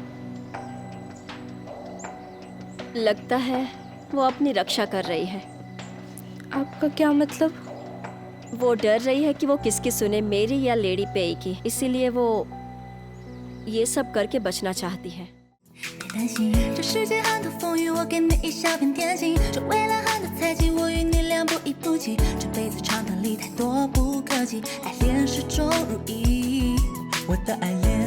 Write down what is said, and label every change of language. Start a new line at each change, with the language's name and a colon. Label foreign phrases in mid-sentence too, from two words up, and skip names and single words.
Hindi: लगता है वो अपनी रक्षा कर रही है। आपका क्या मतलब? वो डर रही है कि वो किसकी सुने, मेरी या लेडी पेई की। इसीलिए वो ये सब करके बचना चाहती है।
Chinese: 担心。这世界很多风雨，我给你一小片天心。这未来很多猜忌，我与你俩不离不弃。这辈子长短里太多不可及，爱恋始终如一。我的爱恋